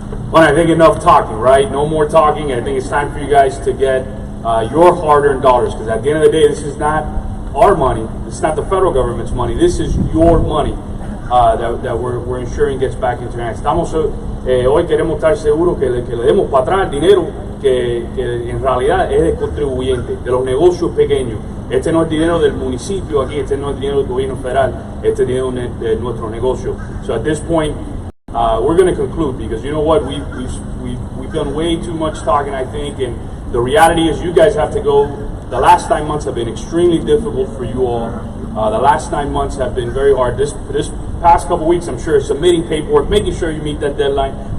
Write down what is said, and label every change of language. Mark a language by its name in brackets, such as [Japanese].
[English] Well, I think enough talking, right? No more talking. I think it's time for you guys to get your hard-earned dollars, because at the end of the day, this is not our money. It's not the federal government's money. This is your money that we're ensuring gets back into your hands. [Spanish] Hoy queremos estar seguros que le demos para atrás el dinero que en realidad es del contribuyente, de los negocios pequeños. Este no es dinero del municipio aquí, este no es dinero del gobierno federal, este es dinero de nuestro negocio. [English] So at this point, we're going to conclude, because you know what, we've done way too much talking, I think, and the reality is you guys have to go. The last 9 months have been extremely difficult for you all. The last 9 months have been very hard. This past couple weeks, I'm sure, submitting paperwork, making sure you meet that deadline.